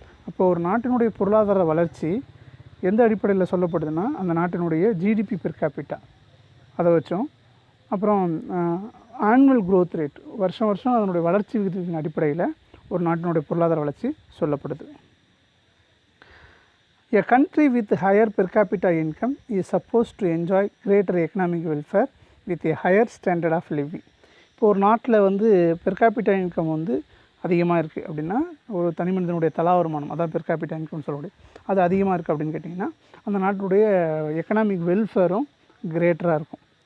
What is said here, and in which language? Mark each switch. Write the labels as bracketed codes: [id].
[ta] அப்போ ஒரு நாட்டினுடைய பொருளாதார வளர்ச்சி எந்த அடிப்படையில் சொல்லப்படுதுன்னா அந்த நாட்டினுடைய ஜிடிபி பெர் கேபிட்டா அதை வச்சோம். அப்புறம் ஆனுவல் க்ரோத் ரேட், வருஷம் வருஷம் அதனுடைய வளர்ச்சி விகிதத்தின் அடிப்படையில் ஒரு நாட்டினுடைய பொருளாதார வளர்ச்சி சொல்லப்படுது. [en] A country with higher per capita income is supposed to enjoy greater economic welfare with a higher standard of living. [ta] இப்போ ஒரு நாட்டில் வந்து பெர் கேபிட்டா இன்கம் வந்து அதிகமாக இருக்குது அப்படின்னா, ஒரு தனி மனிதனுடைய தலா வருமானம், அதான் பெர் கேபிட்டா இன்கம் சொல்லக்கூடிய, அது அதிகமாக இருக்குது அப்படின்னு கேட்டிங்கன்னா அந்த நாட்டுடைய எக்கனாமிக் வெல்ஃபேரும் கிரேட்டராக இருக்கும்.